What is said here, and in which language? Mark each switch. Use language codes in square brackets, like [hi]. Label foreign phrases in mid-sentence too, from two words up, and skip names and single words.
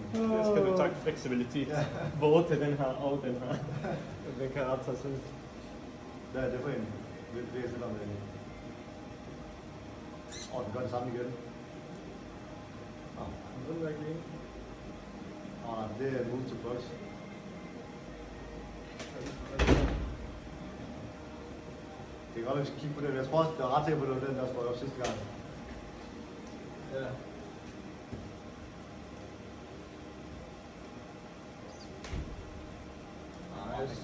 [da] Det skal du takke fleksibilitet. Ja. Både til den her og den her. Den kan ret sig selv. Hvad er det for en? Det er selvom den... Den gør det samme igen. Den der ikke lige. Nej, det er [en] move to box. [da] Det kan godt være, vi skal kigge på det. Jeg tror også, det var ret sikker på, at det var den, der sprøjte op sidste gang. Ja. Nice.